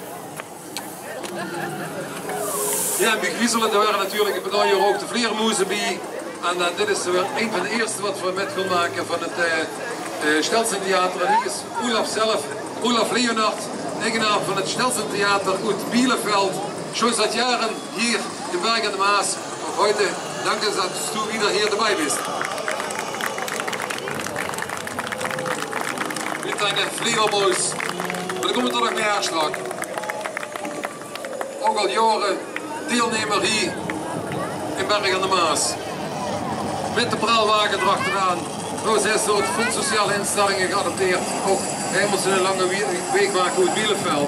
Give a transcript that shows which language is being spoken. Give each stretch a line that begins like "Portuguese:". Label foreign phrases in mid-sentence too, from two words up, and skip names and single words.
Dutch: Ja, en bij Griezelen, daar waren natuurlijk een paar jaar ook de vleermuizen bij. En dit is weer een van de eerste wat we met gaan maken van het Stelsentheater. En hier is Olaf zelf, Olaf Leonard. Eigenaar van het Stelsentheater uit Bielefeld.
German: Schon seit
Dutch: jaren hier in Berg aan de Maas.
German: Ook heute danke, dass du wieder hier dabei bist. Mit deinen Fliegerboys.
Dutch: Maar er komt er nog meer straks. Ook al jaren deelnemer hier in Berg aan de Maas. Met de praalwagen erachteraan. Nou, zij is door het Fonds Sociale Instellingen geadopteerd. Ook hij moest een lange weg maken uit Bielefeld.